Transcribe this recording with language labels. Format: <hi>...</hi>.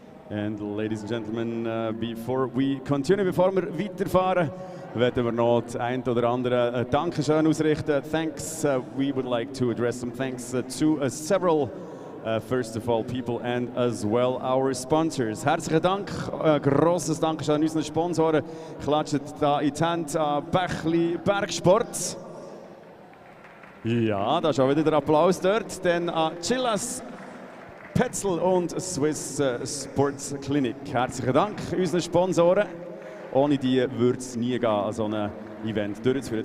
<en>And ladies and gentlemen, before we continue,</en> <de>bevor wir weiterfahren, werden wir noch das ein oder andere Dankeschön ausrichten.</de> <en>Thanks, we would like to address some thanks to several, first of all, people and as well our sponsors.</en> <de>Herzlichen Dank, grosses Dankeschön an unseren Sponsoren. Klatscht da in die Hände an Bächli Bergsport. Ja, da ist auch wieder der Applaus dort. Dann an Chillas Petzl und Swiss Sports Clinic. Herzlichen Dank unseren Sponsoren. Ohne die würde es nie gehen, so ein Event durchzuführen.</de>